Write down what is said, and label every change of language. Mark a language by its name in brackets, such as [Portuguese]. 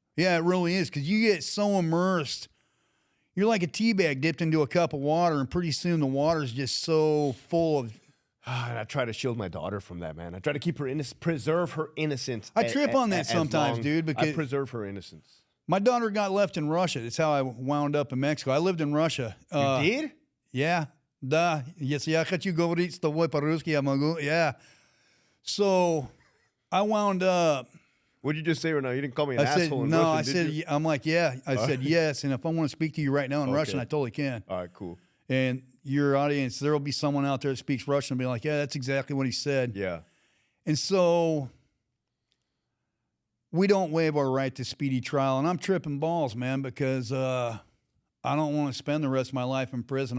[English] Yeah, it really is, because you get so immersed. You're like a tea bag dipped into a cup of water, and pretty soon the water's just so full of. I try to shield my daughter from that, man. I try to keep her preserve her innocence. I trip on that sometimes, dude. Because I preserve her innocence. My daughter got left in Russia. That's how I wound up in Mexico. I lived in Russia. You did? Yeah. [Russian] Да. Если я хочу говорить с тобой по-русски, я могу. [English] Yeah. So I wound up. What did you just say right now? You didn't call me an asshole in no, Russian, I said, you? I'm like, yeah. I said yes. And if I want to speak to you right now in Russian, I totally can. All right, cool. And your audience, there will be someone out there that speaks Russian and be like, yeah, that's exactly what he said. Yeah. And so we don't waive our right to speedy trial. And I'm tripping balls, man, because I don't want to spend the rest of my life in prison.